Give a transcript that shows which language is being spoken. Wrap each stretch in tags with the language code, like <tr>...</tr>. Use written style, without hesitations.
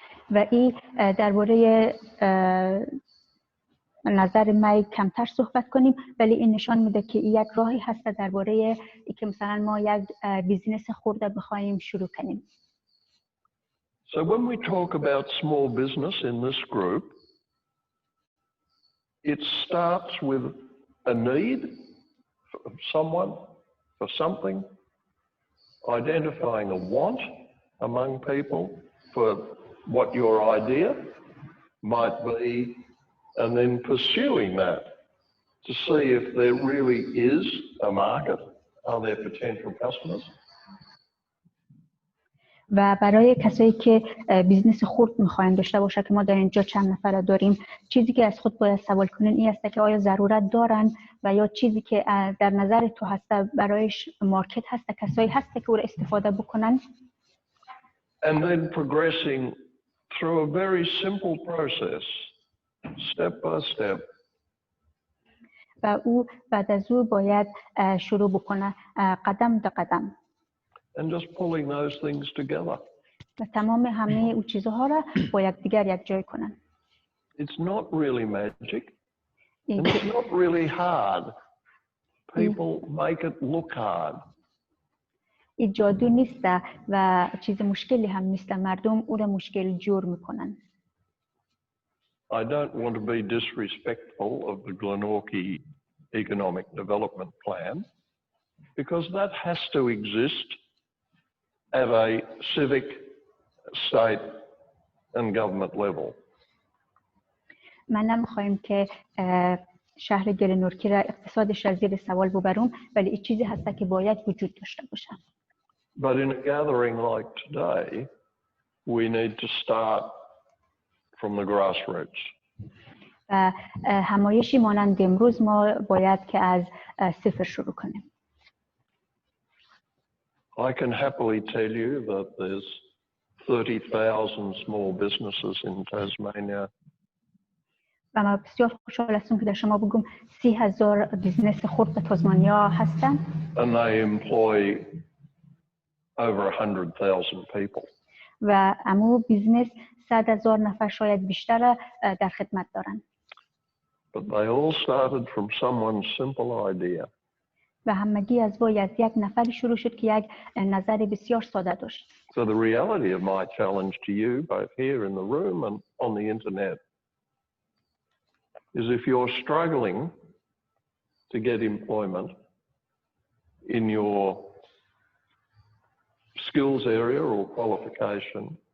<fa>و این درباره نظر ما کمتر صحبت کنیم، ولی این نشان میده که این یک راهی هست درباره ای که مثلا ما یک بیزینس خورده بخوایم شروع کنیم.</fa> <en>So when we talk about small business in this group, it starts with a need for someone, for something, identifying a want among people for what your idea might be, and then pursuing that to see if there really is a market, are there potential customers.</en> <fa>و برای کسایی که بیزنس خرد میخواین داشته باشه که ما در اینجا چند نفر داریم، چیزی که از خود باید سوال کنین این است که آیا ضرورت دارن و یا چیزی که در نظر تو هست برایش مارکت هست، کسایی هست که او را استفاده بکنن.</fa> <en>And then progressing through a very simple process, step by step.</en> <fa>و او بعد از او باید شروع بکنه قدم به قدم.</fa> <en>And just pulling those things together.</en> <fa>و تمام همه او چیزها را با یکدیگر یک جای کنن.</fa> <en>It's not really magic. And it's not really hard. People make it look hard.</en> <fa>این جادو نیست و چیز مشکلی هم نیست، مردم او را مشکل جور میکنن.</fa> <en>I don't want to be disrespectful of the Glenorchy Economic Development Plan because that has to exist at a civic, state and government level.</en> <fa>من نمیخوایم که شهر گلنورکی را اقتصادش را زیر سوال ببرم، ولی این چیزی هست که باید وجود داشته باشه.</fa> <en>But in a gathering like today, we need to start from the grassroots.</en> <fa>همایشی مانند امروز ما باید که از صفر شروع کنیم.</fa> <en>I can happily tell you that there's 30,000 small businesses in Tasmania.</en> <fa>و من بسیار خوشحال هستم که در شما بگم 30,000 بیزنس خرد در تازمانیا هستند.</fa> <en>And they employ over 100,000 people.</en> <fa>و امو بیزنس 100,000 نفر شاید بیشتر در خدمت دارند.</fa> <en>But they all started from someone's simple idea.</en> <fa>و همگی از یک نفر شروع شد که یک نظر بسیار ساده داشت.</fa> <en>So the reality of my challenge to you, both here in the room and on the internet, is if you're struggling to get employment in your skills area or qualification,</en>